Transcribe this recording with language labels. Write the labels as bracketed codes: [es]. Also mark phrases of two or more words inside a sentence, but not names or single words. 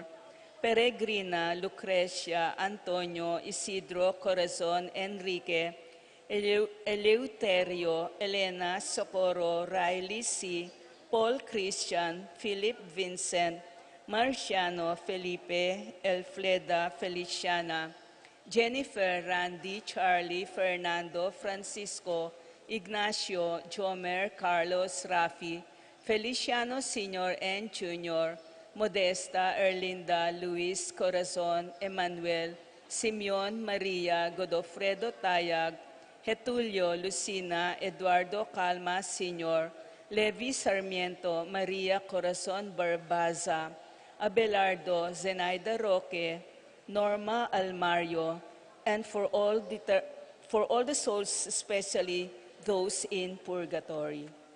[en] Peregrina Lucrecia Antonio Isidro Corazon Enrique, Eleuterio Elena Socorro Riley C., Paul Christian, Philip Vincent, Marciano Felipe, Elfleda Feliciana, Jennifer Randy Charlie Fernando Francisco, Ignacio Jomer Carlos Rafi, Feliciano Sr. and Jr., Modesta Erlinda Luis Corazon Emmanuel, Simeon Maria Godofredo Tayag, Getulio Lucina Eduardo Calma Sr., Levi Sarmiento Maria Corazon Barbaza, Abelardo Zenaida Roque, Norma Almario, and for all the souls, especially those in purgatory.